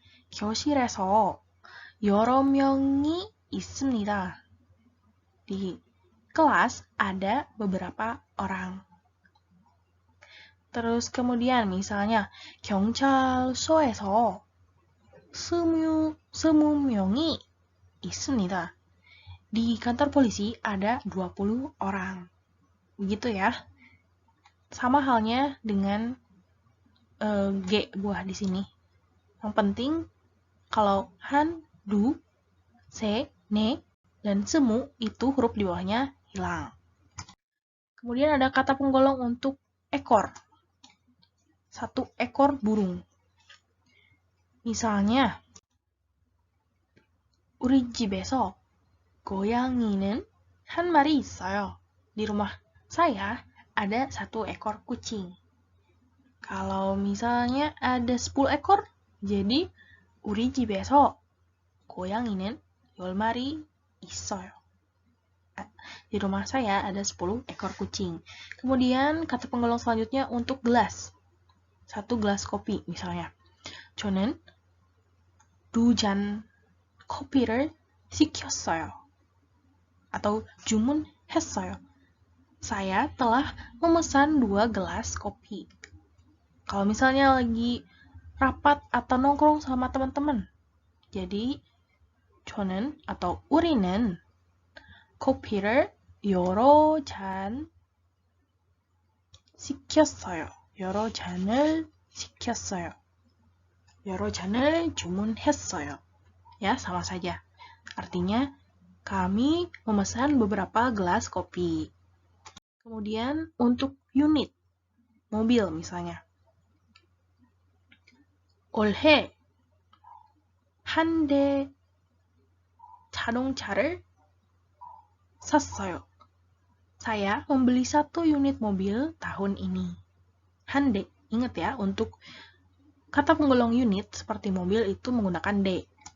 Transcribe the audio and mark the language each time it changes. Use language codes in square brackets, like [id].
[ko] 교실에서 여러 명이 있습니다. [id] Di kelas ada beberapa orang. Terus kemudian misalnya [ko] 경찰서에서 20명이 있습니다. [id] Di kantor polisi ada 20 orang. Begitu ya. Sama halnya dengan G buah di sini. Yang penting kalau han, du, se, ne, dan semu itu huruf di bawahnya hilang. Kemudian ada kata penggolong untuk ekor. Satu ekor burung. Misalnya, [ko] 우리 집에서 고양이는 한 마리 있어요. [id] Di rumah saya ada satu ekor kucing. Kalau misalnya ada 10 ekor, jadi [ko] 우리 집에서 고양이는 10마리 있어요. [id] Di rumah saya ada 10 ekor kucing. Kemudian kata penggolong selanjutnya untuk gelas. Satu gelas kopi misalnya. [ko] 저는 2잔 커피를 시켰어요. [id] Atau [ko] 주문했어요. [id] Saya telah memesan 2 gelas kopi. Kalau misalnya lagi rapat atau nongkrong sama teman-teman. Jadi [ko] 저는 [id] atau [ko] 우리는 커피를 여러 잔 시켰어요. 여러 잔을 시켰어요. 여러 잔을 주문했어요. [id] Ya, sama saja. Artinya, kami memesan beberapa gelas kopi. Kemudian, untuk unit. mobil misalnya. [ko] 올해 한 대 자동차를 샀어요. [id] Saya membeli 1 unit mobil tahun ini. Hande, ingat ya, untuk kata penggolong unit seperti mobil itu menggunakan de.